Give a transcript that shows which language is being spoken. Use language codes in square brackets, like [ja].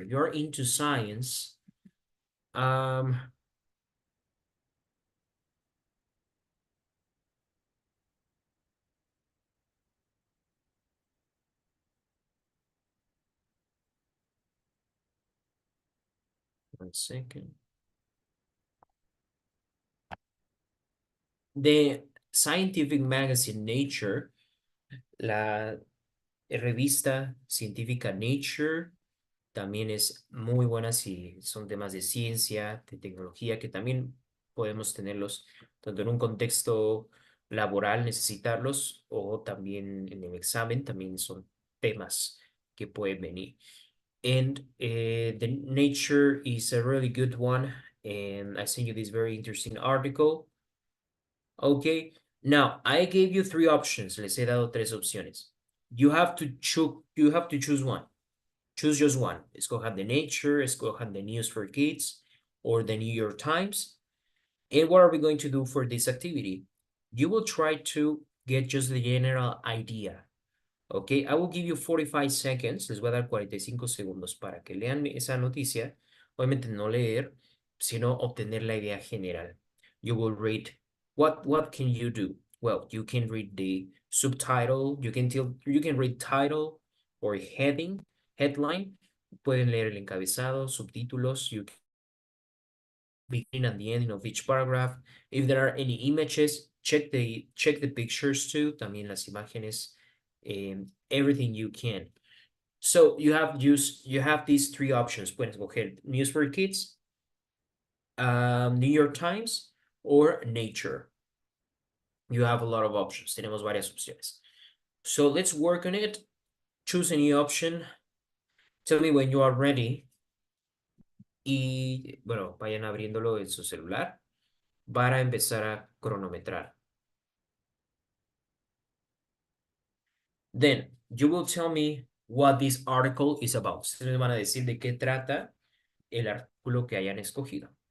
[en] If you're into science, one second. The scientific magazine Nature, [es] la revista científica Nature, también es muy buena si son temas de ciencia, de tecnología, que también podemos tenerlos tanto en un contexto laboral necesitarlos o también en el examen, también son temas que pueden venir. [en] And the nature is a really good one, and I sent you this very interesting article. Okay, now I gave you three options. [es] Les he dado tres opciones. [en] You have to choose one. Choose just one. [es] Escojan the Nature, escojan the News for Kids, or the New York Times. [en] And what are we going to do for this activity? You will try to get just the general idea. Okay, I will give you 45 seconds. [es] Les voy a dar 45 segundos para que lean esa noticia. Obviamente no leer, sino obtener la idea general. [en] You will read, what can you do? Well, you can read the subtitle, you can read title or headline. [es] Pueden leer el encabezado, subtítulos. [en] You can begin and the ending of each paragraph. If there are any images, check the pictures too, [es] también las imágenes, [en] everything you can. So you have these three options. [es] Pueden escoger [en] News for Kids, New York Times, or Nature. You have a lot of options. [es] Tenemos varias opciones. [en] So let's work on it. Choose any option. Tell me when you are ready. [es] Y bueno, vayan abriéndolo en su celular para empezar a cronometrar. [en] Then you will tell me what this article is about. [es] Ustedes me van a decir de qué trata el artículo que hayan escogido.